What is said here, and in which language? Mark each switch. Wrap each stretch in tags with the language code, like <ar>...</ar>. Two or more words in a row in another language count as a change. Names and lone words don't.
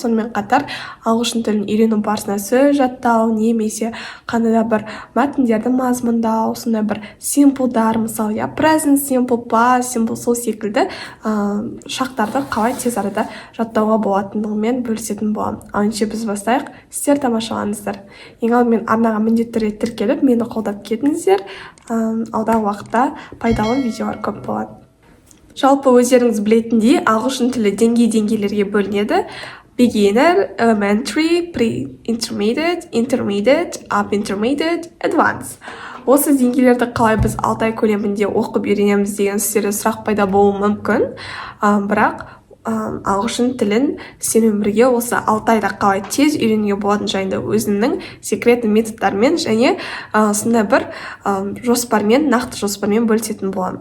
<kk>Сонымен қатар ағылшын тілін үйрену барысында сөз жаттау немесе қандай да бір мәтіндерді мазмұндау, сондай бір симплдар, мысалы,</kk> <en>present simple, past simple,</en> <kk>сол секілді шақтарды қалай тез арада жаттауға болатындығымен бөлісетін боламын. Ал ендеше біз бастайық. Сіздер тамашалаңыздар. Ең алдымен арнаға міндетті түрде тіркеліп, мені қолдап кетіңіздер. Алдағы уақытта пайдалы видеолар көп болады. Жалпы өздеріңіз білетіндей, ағылшын тілі деңгейлерге бөлінеді.</kk> <en>Beginner, elementary, pre-intermediate, intermediate, up intermediate, advanced.</en> <kk>Осы деңгейлерді қалай біз 6 ай көлемінде оқып үйренеміз деген сіздерде сұрақ пайда болуы мүмкін. Бірақ ағылшын тілін сізбен бірге осы 6 айда қалай тез үйренуге болатыны жайында өзімнің секретті методтармен және сондай бір жоспармен, нақты жоспармен бөлісетін боламын.</kk>